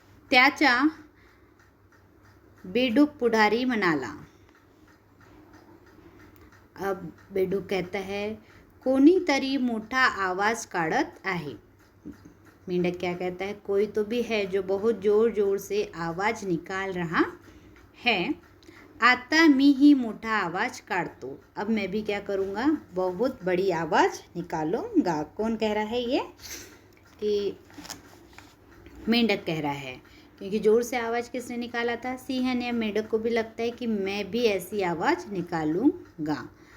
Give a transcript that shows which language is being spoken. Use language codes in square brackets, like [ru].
[mr] त्याचा बेडूक पुढारी म्हणाला. [hi] अब बेडूक कहता है [mr] कोणीतरी मोठा आवाज काढत आहे. [hi] मेंढक क्या कहता है? कोई तो भी है जो बहुत ज़ोर ज़ोर से आवाज़ निकाल रहा है. [mr] आता मी ही मोठा आवाज़ काढतो. [hi] अब मैं भी क्या करूँगा? बहुत बड़ी आवाज़ निकालूँगा. कौन कह रहा है ये? कि मेंढक कह रहा है. क्योंकि ज़ोर से आवाज़ किसने निकाला था? सिंह ने. मेंढक को भी लगता है कि मैं भी ऐसी आवाज़ निकालूँगा.